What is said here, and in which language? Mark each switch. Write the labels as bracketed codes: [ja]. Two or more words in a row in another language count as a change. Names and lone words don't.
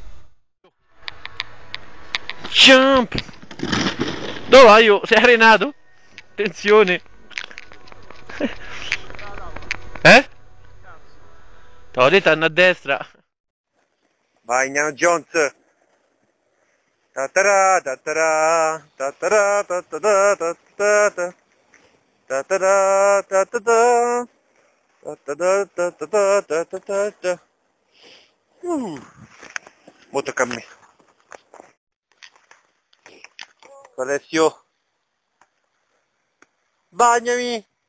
[it] Jump! Dove vai io? Sei arenato? Attenzione! Eh? Te l'ho detto, hanno a destra. Vai Indiana Jones! Tatara tatara tatara tatara tatara tatara tatara tatara tatara. Mo tocca a me. Alessio, bagnami!